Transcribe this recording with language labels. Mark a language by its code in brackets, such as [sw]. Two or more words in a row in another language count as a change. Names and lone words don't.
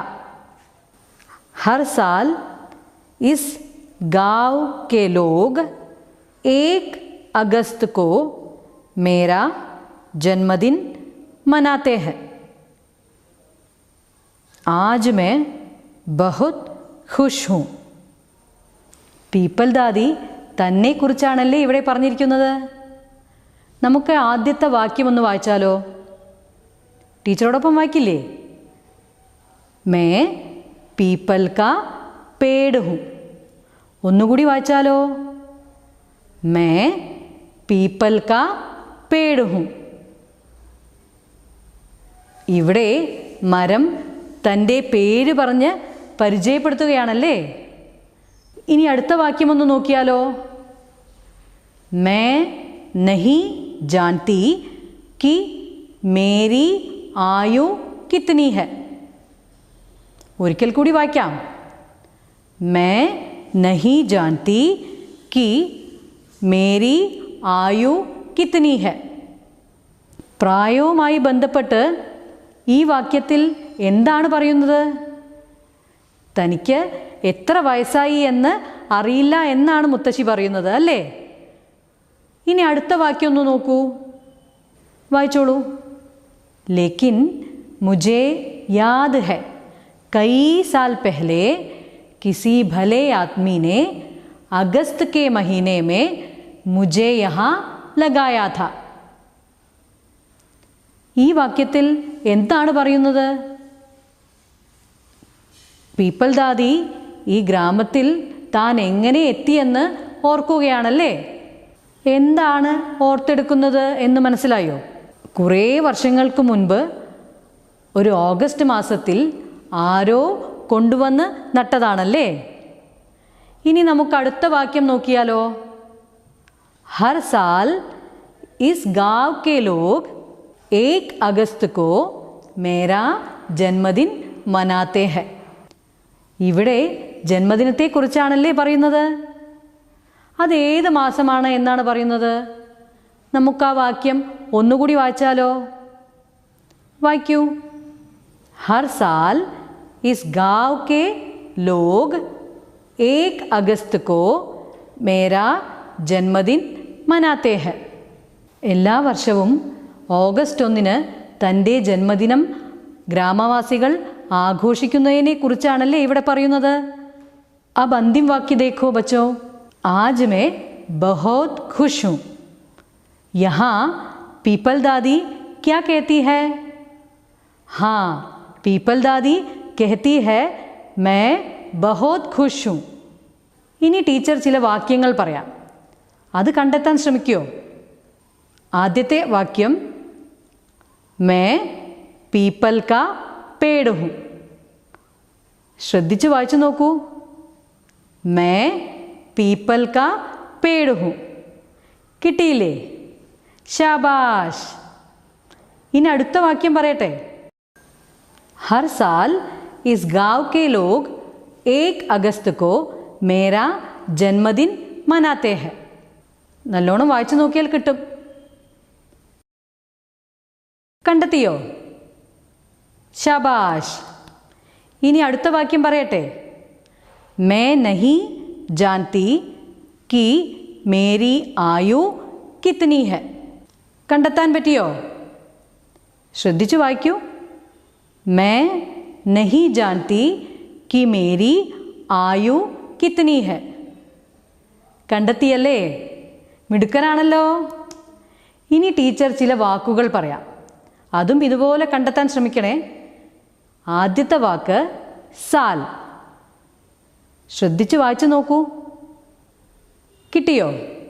[hi] हर साल इस गांव के लोग 1 अगस्त को मेरा जन्मदिन मनाते हैं। आज मैं बहुत खुश हूँ. [ml] പീപ്പൽ ദാദി തന്നെക്കുറിച്ചാണല്ലേ ഇവിടെ പറഞ്ഞിരിക്കുന്നത്. നമുക്ക് ആദ്യത്തെ വാക്യം ഒന്ന് വായിച്ചാലോ. ടീച്ചറോടൊപ്പം വായിക്കില്ലേ. [hi] मैं पीपल का पेड़ हूँ. [ml] ഒന്നുകൂടി വായിച്ചാലോ. [hi] मैं पीपल का पेड़ हूँ. [ml] ഇവിടെ മരം തൻ്റെ പേര് പറഞ്ഞ് പരിചയപ്പെടുത്തുകയാണല്ലേ. ഇനി അടുത്ത വാക്യം ഒന്ന് നോക്കിയാലോ. [hi] मैं नहीं जानती कि मेरी आयु कितनी है. [ml] ഒരിക്കൽ കൂടി വായിക്കാം. [hi] मैं नहीं जानती कि मेरी आयु कितनी है. [ml] പ്രായവുമായി ബന്ധപ്പെട്ട് ഈ വാക്യത്തിൽ എന്താണ് പറയുന്നത്? തനിക്ക് എത്ര വയസ്സായി എന്ന് അറിയില്ല എന്നാണ് മുത്തശ്ശി പറയുന്നത് അല്ലേ. ഇനി അടുത്ത വാക്യം ഒന്ന് നോക്കൂ, വായിച്ചോളൂ. [hi] लेकिन मुझे याद है कई साल पहले किसी भले आदमी ने अगस्त के महीने में मुझे यहाँ लगाया था. [ml] ഈ വാക്യത്തിൽ എന്താണ് പറയുന്നത്? പീപ്പൽ ദാദി ഈ ഗ്രാമത്തിൽ താൻ എങ്ങനെ എത്തിയെന്ന് ഓർക്കുകയാണല്ലേ. എന്താണ് ഓർത്തെടുക്കുന്നത് എന്ന് മനസ്സിലായോ? കുറേ വർഷങ്ങൾക്ക് മുൻപ് ഒരു ഓഗസ്റ്റ് മാസത്തിൽ ആരോ കൊണ്ടുവന്ന് നട്ടതാണല്ലേ. ഇനി നമുക്ക് അടുത്ത വാക്യം നോക്കിയാലോ. [hi] हर साल इस गांव के लोग 1 अगस्त को मेरा जन्मदिन मनाते हैं. [ml] ഇവിടെ ജന്മദിനത്തെക്കുറിച്ചാണല്ലേ പറയുന്നത്. അതേത് മാസമാണ് എന്നാണ് പറയുന്നത്? നമുക്ക് ആ വാക്യം ഒന്നുകൂടി വായിച്ചാലോ. വായിക്കൂ. [hi] हर साल इस गांव के लोग 1 अगस्त को मेरा जन्मदिन मनाते हैं. [ml] എല്ലാ വർഷവും ഓഗസ്റ്റ് 1 തൻ്റെ ജന്മദിനം ഗ്രാമവാസികൾ ആഘോഷിക്കുന്നതിനെ കുറിച്ചാണല്ലേ ഇവിടെ പറയുന്നത്. [hi] अब अंतिम वाक्य देखो बच्चों. आज मैं बहुत खुश हूँ. यहाँ पीपल दादी क्या कहती है? हाँ, पीपल दादी कहती है मैं बहुत खुश हूँ. [ml] ഇനി ടീച്ചർ ചില വാക്യങ്ങൾ പറയാം, അത് കണ്ടെത്താൻ ശ്രമിക്കുമോ? ആദ്യത്തെ വാക്യം [hi] मैं पीपल का पेड़ हूँ. [ml] ശ്രദ്ധിച്ച് വായിച്ചു നോക്കൂ. [hi] मैं पीपल का पेड़ हूँ. [ml] കിട്ടിയില്ലേ? ശാബാഷ്. ഇനി അടുത്ത വാക്യം പറയട്ടെ. [hi] हर साल इस गांव के लोग 1 अगस्त को मेरा जन्मदिन मनाते हैं. [ml] നല്ലോണം വായിച്ചു നോക്കിയാൽ കിട്ടും. കണ്ടെത്തിയോ? ശാബാഷ്. ഇനി അടുത്ത വാക്യം പറയട്ടെ. [hi] मैं नहीं जानती कि मेरी आयु कितनी है. [ml] കണ്ടെത്താൻ പറ്റിയോ? ശ്രദ്ധിച്ചു വായിക്കൂ. [hi] मैं नहीं जानती कि मेरी आयु कितनी है. [ml] കണ്ടെത്തിയല്ലേ? മിടുക്കനാണല്ലോ. ഇനി ടീച്ചർ ചില വാക്കുകൾ പറയാം. അതും ഇതുപോലെ കണ്ടെത്താൻ ശ്രമിക്കണേ. ആദ്യത്തെ വാക്ക് സാൽ. ശ്രദ്ധിച്ച് വായിച്ചു നോക്കൂ. കിട്ടിയോ?